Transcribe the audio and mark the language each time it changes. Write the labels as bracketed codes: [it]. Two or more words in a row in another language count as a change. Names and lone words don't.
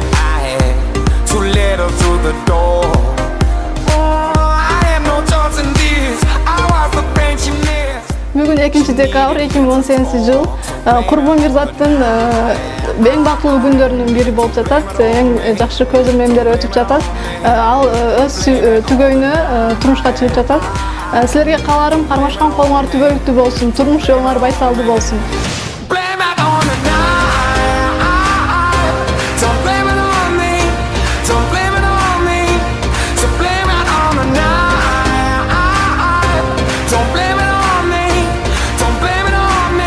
[en] I had too little through the door. Oh, I had no choice in this. I was the pain she missed. [ky] Бүгүн 2-декабр 2018-жыл Курбан Мирзаттын эң бактылуу күндөрүнүн бири болуп жатат. Эң жакшы көз ирмемдери өтүп жатат. Ал өз түгөйүнө турмушка чыгып жатат. Силерге кааларым кармашкан колуңар түбөлүктүү болсун, турмуш жолуңар байсалдуу болсун. [en] Blame it on the night. Don't blame it on me, don't blame it on me. So blame it on the night. Don't blame it on me, don't blame it on me.